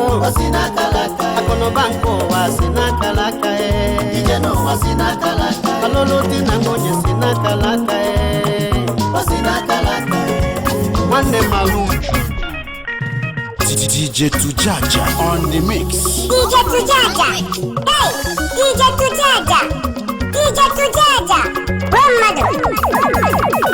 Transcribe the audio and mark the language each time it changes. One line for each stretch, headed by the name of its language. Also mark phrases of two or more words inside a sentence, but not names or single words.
Igbo: Ọ si n'aka laka. Akụnụba nke ụwa si n'aka laka, eh. Ije n'ụwa si n'aka laka. Ọlụlụ di na nwunye si n'aka laka, eh. Ọ si n'aka laka. Nwanne m alụ.
English: D J Tujaja on the mix. D J Tujaja. Hey, D J Tujaja. D J Tujaja.
Igbo: Gwa mmadụ.